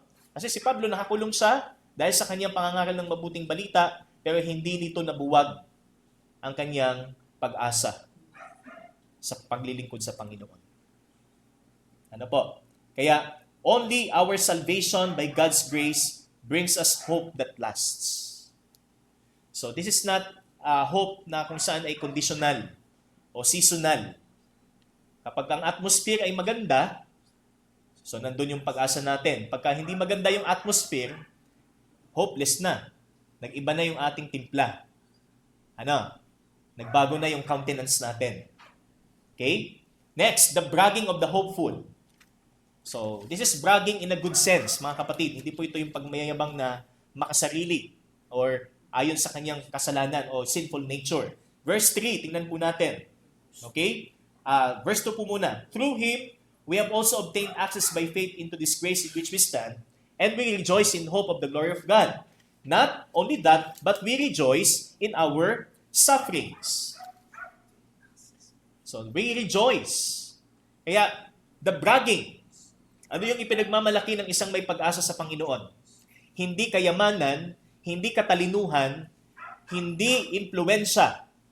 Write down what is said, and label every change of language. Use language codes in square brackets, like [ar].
[tl] Kasi si Pablo nakakulong siya dahil sa kanyang pangangaral ng mabuting balita, pero hindi nito nabuwag ang kanyang pag-asa sa paglilingkod sa Panginoon. [en] Kaya, only our salvation by God's grace brings us hope that lasts. [tl] So, [en] this is not hope [tl] na kung saan ay conditional o seasonal. Kapag ang atmosphere ay maganda, so nandun yung pag-asa natin. Pagka hindi maganda yung atmosphere, hopeless na. Nag-iba na yung ating timpla. Nagbago na yung countenance natin. Okay? [en] Next, the bragging of the hopeful. So, this is bragging in a good sense, [tl] mga kapatid. Hindi po ito yung pagmayayabang na makasarili or ayon sa kanyang kasalanan o sinful nature. Verse 3, tingnan po natin. Okay? Verse 2 po muna. [en] Through Him, we have also obtained access by faith into this grace in which we stand, and we rejoice in hope of the glory of God. Not only that, but we rejoice in our sufferings. So, we rejoice. [tl] Kaya, [en] the bragging, [tl] ano yung ipinagmamalaki ng isang may pag-asa sa Panginoon? Hindi kayamanan, hindi katalinuhan, hindi impluensya.